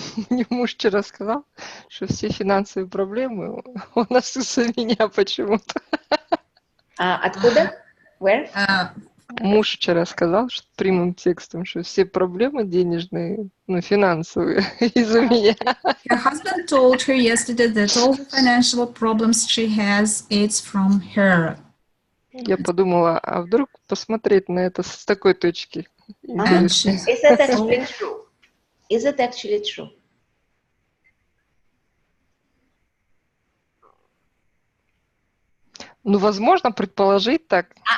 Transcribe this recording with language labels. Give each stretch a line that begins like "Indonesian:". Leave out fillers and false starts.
Russian: Мне муж вчера сказал, что все финансовые проблемы у нас из-за меня почему-то. Откуда?
English: Where?
Russian: Муж вчера сказал, что прямым текстом, что все проблемы денежные, ну, финансовые, из-за меня.
English: Her husband told her yesterday that all the financial problems she has, it's from her.
Russian: Я подумала, а вдруг посмотреть на это с такой точки?
English: And Is that actually true? Is it actually true?
Russian: Ну, возможно, предположить так.